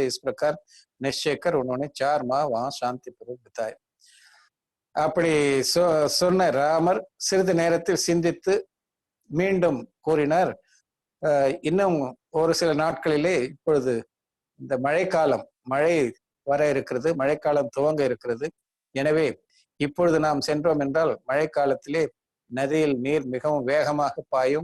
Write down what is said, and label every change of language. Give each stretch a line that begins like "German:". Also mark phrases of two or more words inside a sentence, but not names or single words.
Hindi: इस प्रकार निश्चय कर उन्होंने 4 माह वहां शांतिपूर्वक बिताए.
Tamil: அப்படி சொன்ன ராமர் சிறிது நேரத்தில் சிந்தித்து மீண்டும் கூறினார், இன்னும் ஒரு சில நாட்களிலே இப்பொழுது இந்த மழைக்காலம், மழை வர இருக்கிறது, மழைக்காலம் துவங்க இருக்கிறது. எனவே இப்பொழுது நாம் சென்றோம் என்றால் மழைக்காலத்திலே நதியில் நீர் மிகவும் வேகமாக பாயும்.